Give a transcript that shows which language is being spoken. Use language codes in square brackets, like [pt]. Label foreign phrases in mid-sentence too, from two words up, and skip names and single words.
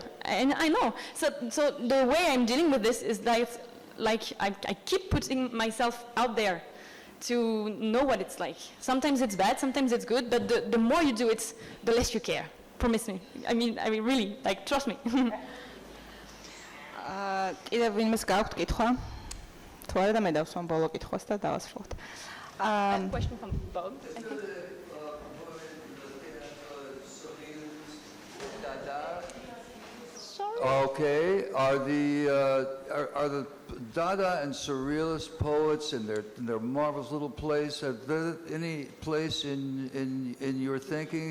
[en] And I know. So the way I'm dealing with this is that like I keep putting myself out there to know what it's like. Sometimes it's bad, sometimes it's good, but the more you do it, the less you care. Promise me. I mean really, like trust me. [ka] კიდევ ვინმეს გაქვთ კითხვა? თუ არა და მე დავსვამ ბოლო კითხვას და დავასრულოთ. [en] Question from Bob, I think. Okay, are the Dada and Surrealist poets in their marvelous little place, have there any place in your thinking?